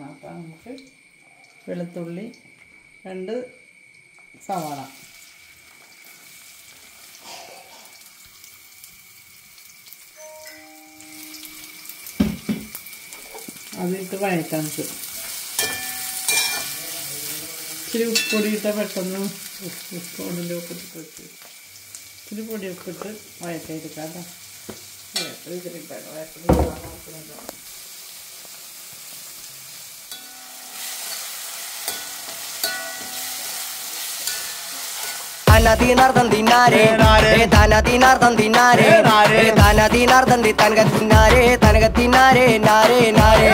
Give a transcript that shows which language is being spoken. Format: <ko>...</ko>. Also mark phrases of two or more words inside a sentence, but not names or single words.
<ml>അപ്പം നമുക്ക് വെളുത്തുള്ളി 2 സവാള അതിട്ട് വഴറ്റാൻ ഇച്ചിരി ഉപ്പൊടിയിട്ട് പെട്ടെന്ന് ഉപ്പൊടിൻ്റെ ഉപ്പിട്ട് വെച്ച് ഇച്ചിരി പൊടി ഉപ്പിട്ട് വഴറ്റായിരിക്കാം കേട്ടോ. ഇതിലിട്ടാണ് Dinardan dinare, dana dinardan dinare, dana dinardan di tanga dinare, tanga dinare, nare nare,</ml>